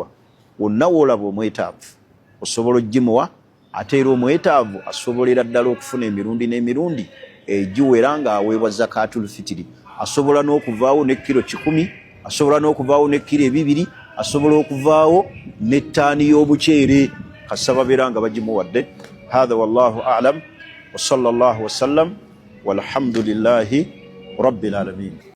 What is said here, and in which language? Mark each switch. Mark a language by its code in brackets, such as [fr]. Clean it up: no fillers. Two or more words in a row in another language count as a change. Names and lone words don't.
[lg] Wonna woolaba omwetaavu osobola ogimuwa, ate era omwetaavu asobolera ddala okufuna emirundi n'emirundi egiwera ng'aweebwa [ar] زكاة الفطر. [lg] Asobola n'okuvaawo ne kilo 100, asobola n'okuvaawo ne kilo 2, asobola okuvaawo n'ettaani y'obuceere kasababira nga bagimuwadde. [ar] هذا والله أعلم وصلى الله وسلم والحمد لله رب العالمين.